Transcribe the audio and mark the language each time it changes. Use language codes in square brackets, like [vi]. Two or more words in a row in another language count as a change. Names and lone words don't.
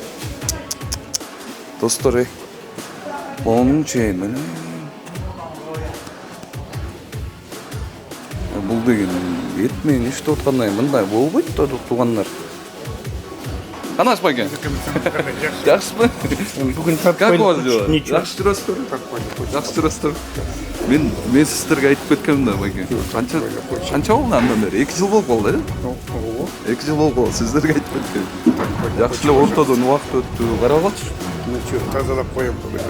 [ky] Достор, Onun şeymen. Бул деген этмен иштеп аткандай мындай болбойт да туугандар. Канаш байке? Жакшысызбы? Бүгүн [ru] Как у вас дела? [ky] Жакшы жүрөсүзбү? Жакшы жүрөсүзбү? Мен сиздерге айтып кеткем да байке. Канча болду андан бери? 2 жыл болуп калды, 2 жыл болуп калды. Сиздерге айтып кеткем. Жакшы эле ортодон убакыт өттү. Карап атчы. тазалап коем бүгүн.